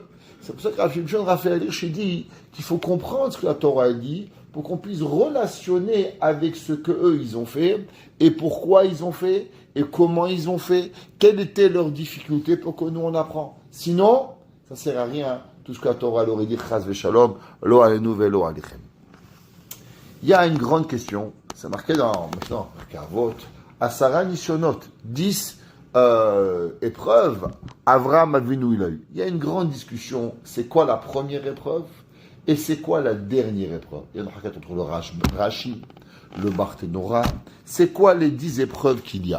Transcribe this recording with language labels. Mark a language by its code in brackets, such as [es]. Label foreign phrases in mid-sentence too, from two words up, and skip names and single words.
[fr] C'est pour ça que Rav Shimshon Raphaël Hirsch dit qu'il faut comprendre ce que la Torah dit pour qu'on puisse relationner avec ce que eux ils ont fait et pourquoi ils ont fait et comment ils ont fait, quelles étaient leurs difficultés pour que nous on apprend. Sinon, ça ne sert à rien tout ce que la Torah leur dit, [he] חס ושלום, לא עלינו ולא עליכם. [fr] Il y a une grande question, c'est marqué dans maintenant Kavot, [he] עשרה נסיונות, [fr] 10 épreuves, Avraham Avinu il a eu. Il y a une grande discussion, c'est quoi la première épreuve et c'est quoi la dernière épreuve? Il y a une raquette entre le Rashi, le Barthénora, c'est quoi les 10 épreuves qu'il y a?